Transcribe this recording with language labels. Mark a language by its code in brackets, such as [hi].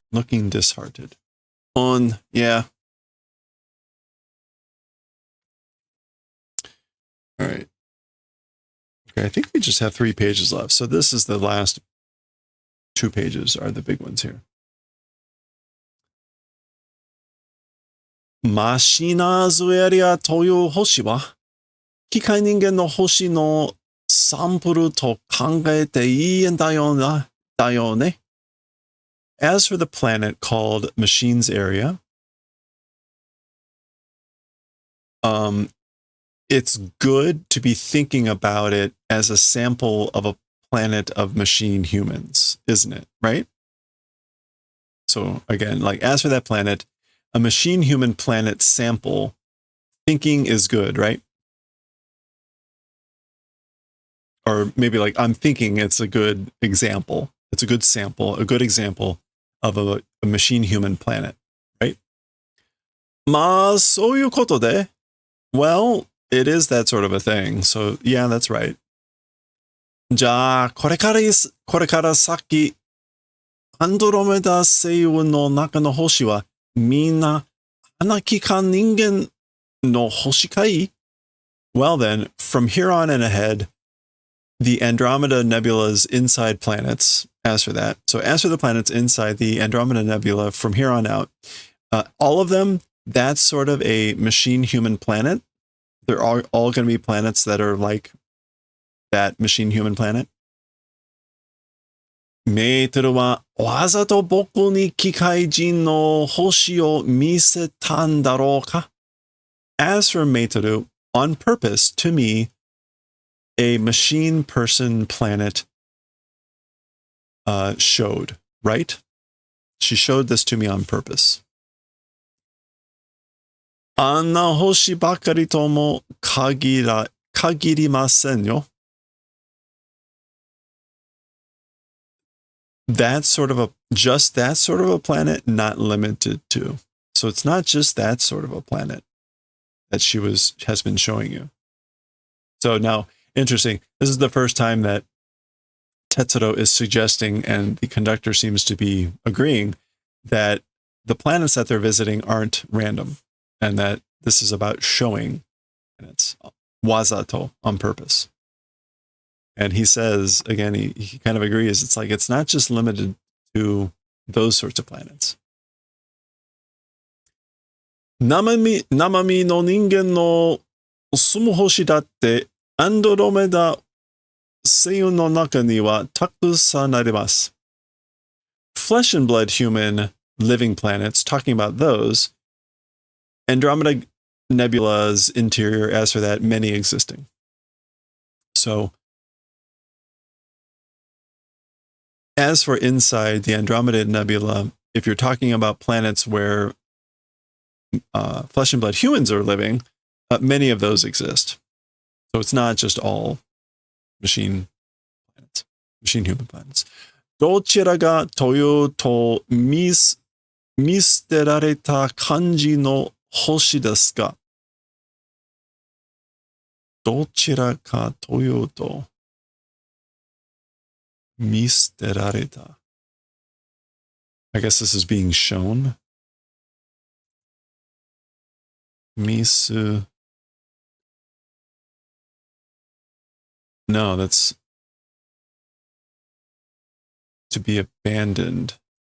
[en] Looking disheartened. Yeah. All right. Okay, I think we just have 3 pages left. So this is the last 2 pages are the big ones here. [ja] マシナーズエリアという星は、機械人間の星のサンプルと考えていいんだよな、だよね。 [en] As for the planet called Machines Area, it's good to be thinking about it as a sample of a planet of machine humans, isn't it? Right? So again, like as for that planet, a machine human planet sample, thinking is good, right? or maybe like I'm thinking it's a good example. It's a good sample, a good example of a machine-human planet, right? [ja] まあ、そういうことで [en] Well, it is that sort of a thing. So, yeah, that's right. [ja] じゃあ、これから先、アンドロメダ星雲の中の星は、みんな、花木か人間の星かい? [en] Well then, from here on and ahead, the Andromeda Nebula's inside planets, as for that, so as for the planets inside the Andromeda Nebula, from here on out, all of them, that's sort of a machine-human planet. They're all going to be planets that are like that machine-human planet. [ja] メーテルはわざと僕に機械人の星を見せたんだろうか? [en] As for Meiteru, on purpose, to me, a machine person planet showed, right? She showed this to me on purpose. [ja] あんな星ばかりとも限りませんよ. [en] That's sort of just that sort of a planet, not limited to. So it's not just that sort of a planet that she has been showing you. So now, interesting. This is the first time that Tetsuro is suggesting, and the conductor seems to be agreeing, that the planets that they're visiting aren't random, and that this is about showing, and it's wazato, on purpose. And he says, again, he kind of agrees, it's like, it's not just limited to those sorts of planets. [ja] 生身の人間の住む星だってアンドロメダ星雲の中にはたくさんあります. [en] Flesh and blood human living planets, talking about those, Andromeda Nebula's interior, as for that, many existing. So, as for inside the Andromeda Nebula, if you're talking about planets where flesh and blood humans are living, many of those exist. So it's not just all machine human planets. [ja] どちらがというと見捨てられた感じの星ですか? どちらかというと見捨てられた. [en] I guess this is being shown. No, that's to be abandoned.